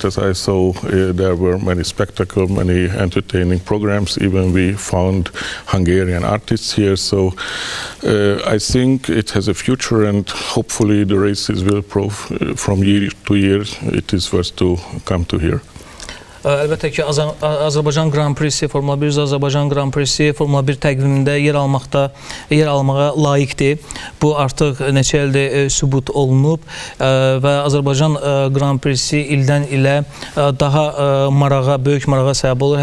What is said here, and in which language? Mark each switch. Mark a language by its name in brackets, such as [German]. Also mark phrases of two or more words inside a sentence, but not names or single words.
[English] As I saw, there were many spectacle, many entertaining programs. Even we found Hungarian artists here. So I think it has a future, and hopefully the races will prove from year to year it is worth to come to here. [Azerbaijani] Əlbəttə ki, Azərbaycan Grand Prix'si, Formula 1 Azərbaycan Grand Prix'si Formula 1 təqvimində yer almağa layiqdir. Bu artıq neçə ildir sübut olunub və Azərbaycan Grand Prix'si ildən ilə daha böyük marağa səbəb olur.